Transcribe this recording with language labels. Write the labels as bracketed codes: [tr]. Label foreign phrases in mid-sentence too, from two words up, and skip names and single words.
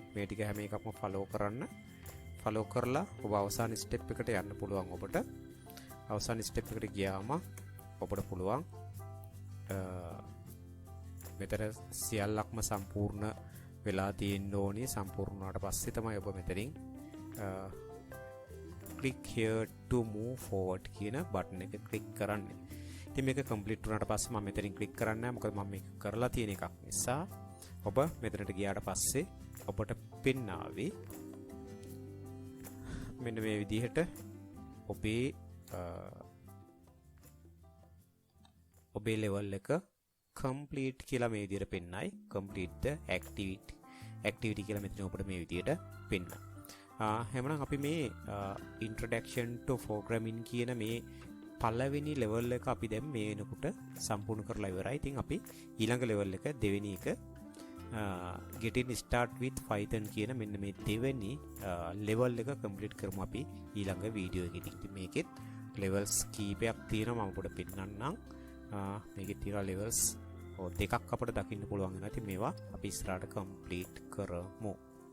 [si] මේ ටික හැම එකක්ම follow කරන්න. follow කරලා ඔබ අවසාන step එකට යන්න පුළුවන් ඔබට. අවසාන step එකට ගියාම ඔබට පුළුවන් මෙතන සියල්ලක්ම සම්පූර්ණ වෙලා තියෙන්න ඕනේ. සම්පූර්ණ වුණාට පස්සේ තමයි ඔබ මෙතනින් [en] click here to move forward [si] කියන බටන් එක click කරන්නේ. ඉතින් මේක complete වුණාට පස්සේ මම මෙතනින් click කරන්නේ නැහැ. මොකද මම මේක කරලා තියෙන එකක් නිසා. ඔබ මෙතනට ගියාට පස්සේ ඔබට පෙන්නාවේ මෙන්න මේ විදිහට ඔබේ level එක complete කියලා මේ විදිහට පෙන්නයි. [en] complete the activity [si] කියලා මෙතන ඔබට මේ විදිහට පෙන්නනවා. එහෙනම් අපි මේ [en] introduction to programming [si] කියන මේ පළවෙනි level එක අපි දැන් මේ වෙනකොට සම්පූර්ණ කරලා ඉවරයි. ඉතින් අපි ඊළඟ level එක දෙවෙනි එක [en] getting start with Python [si] කියන මෙන්න මේ දෙවෙනි level එක complete කරමු අපි ඊළඟ වීඩියෝ එකේදී. ඉතින් මේකෙත් levels කීපයක් තියෙනවා මම ඔබට පෙන්නන්නම්. මේකේ තියෙන levels දෙකක් අපිට දකින්න පුළුවන් වෙනවා. ඉතින් මේවා අපි ඉස්සරහට complete කරමු.